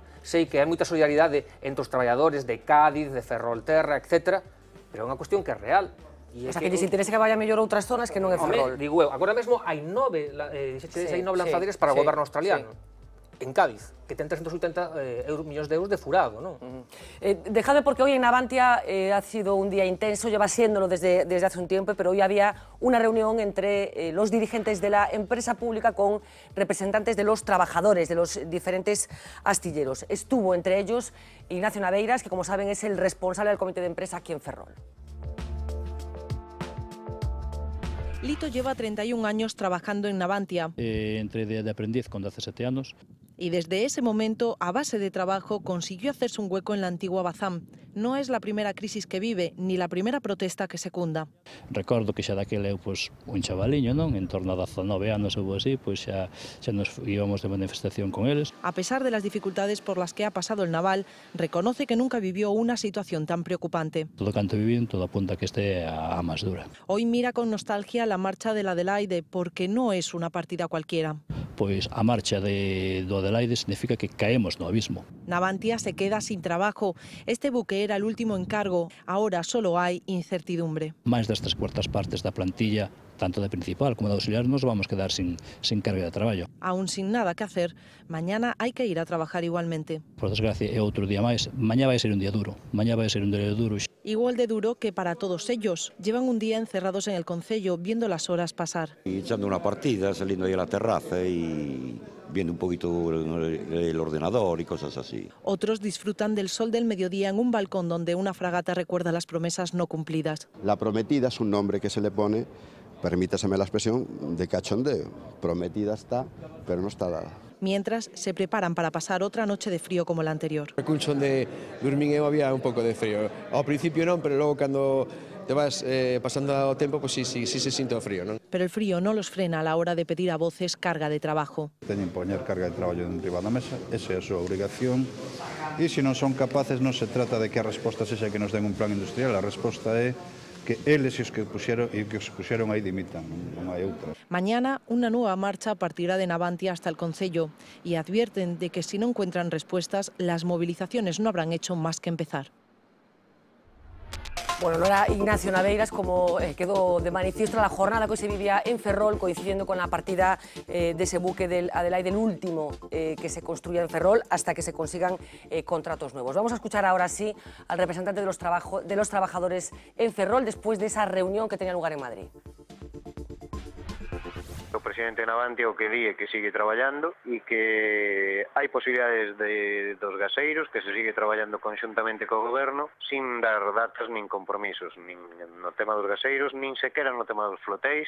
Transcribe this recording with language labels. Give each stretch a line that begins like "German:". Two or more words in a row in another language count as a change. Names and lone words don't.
Galician: Sei que hai moita solidaridade entre os traballadores de Cádiz, de Ferrolterra, etc., pero é unha cuestión que é real.
Spanish: O sea,
Galician: que lles interesa que vaya mellor a outras zonas que non é Ferrol. Digo eu, agora mesmo hai 9 lanzaderas para o goberno australiano. En Cádiz, que ten 380 millóns de euros de furado, non?
Spanish: Dejadme, porque hoy en Navantia ha sido un día intenso, lleva siéndolo desde hace un tiempo, pero hoy había una reunión entre los dirigentes de la empresa pública con representantes de los trabajadores, de los diferentes astilleros. Estuvo entre ellos Ignacio Naveiras, que como saben es el responsable del comité de empresa aquí en Ferrol. Lito lleva 31 años trabajando en Navantia. Entré de aprendiz con 17 años. Y desde ese momento, a base de trabajo, consiguió hacerse un hueco en la antigua Bazán. No es la primera crisis que vive, ni la primera protesta que secunda.
Galician: Recordo que xa daquela eu, un chavaliño, non? En torno a 19 anos ou así, xa nos íbamos de manifestación con eles.
Spanish: A pesar de las dificultades por las que ha pasado el naval, reconoce que nunca vivió una situación tan preocupante.
Galician: Todo canto vivín, todo apunta que este a máis dura.
Spanish: Hoy mira con nostalgia la marcha del Adelaide, porque no es una partida cualquiera.
Galician: Pois a marcha do Adelaide significa que caemos no abismo.
Spanish: Navantia se queda sin trabajo. Este buque era el último encargo. Ahora solo hay incertidumbre.
Galician: Máis das 3/4 partes da plantilla, tanto de principal como de auxiliar, nos vamos quedar sin carga de traballo.
Spanish: Aún sin nada que hacer, mañana hay que ir a trabajar igualmente. Por desgracia,
Galician: é outro día máis. Mañá vai ser un día duro. Mañá vai ser un día duro.
Spanish: Igual de duro que para todos ellos. Llevan un día encerrados en el concello, viendo las horas pasar. Y echando una partida, saliendo ahí a la terraza y viendo un poquito el ordenador y cosas así. Otros disfrutan del sol del mediodía en un balcón donde una fragata recuerda las promesas no cumplidas. La prometida es un nombre que se le pone, permítaseme la expresión, de cachondeo. Prometida está, pero no está dada. Mientras se preparan para pasar otra noche de frío como la anterior. El colchón de dormir había un
Galician: pouco de frío. Ao principio non, pero logo cando te vas pasando o tempo, pois sí se sinto o frío, non?
Spanish: Pero el frío no los frena a la hora de pedir a voces carga de trabajo.
Galician: Teñen que poñer carga de traballo enriba da mesa, esa é a súa obrigación, e se non son capaces non se trata de que a resposta sexa que nos den un plan industrial, a resposta é que eles e os que os puxeron aí dimitan, non hai outra.
Spanish: Mañana una nueva marcha partirá de Navantia hasta el Concello y advierten de que si no encuentran respuestas, las movilizaciones no habrán hecho más que empezar. Bueno, no era Ignacio Naveiras, como quedó de manifiesto la jornada que hoy se vivía en Ferrol, coincidiendo con la partida de ese buque del Adelaide, el último que se construya en Ferrol, hasta que se consigan contratos nuevos. Vamos a escuchar ahora sí al representante de los trabajadores en Ferrol, después de esa reunión que tenía lugar en Madrid.
Galician: O presidente Navantia o que di que sigue traballando e que hai posibilidades dos gaseiros, que se sigue traballando conxuntamente co goberno sin dar datas nin compromisos, nin no tema dos gaseiros, nin sequera no tema dos flotéis.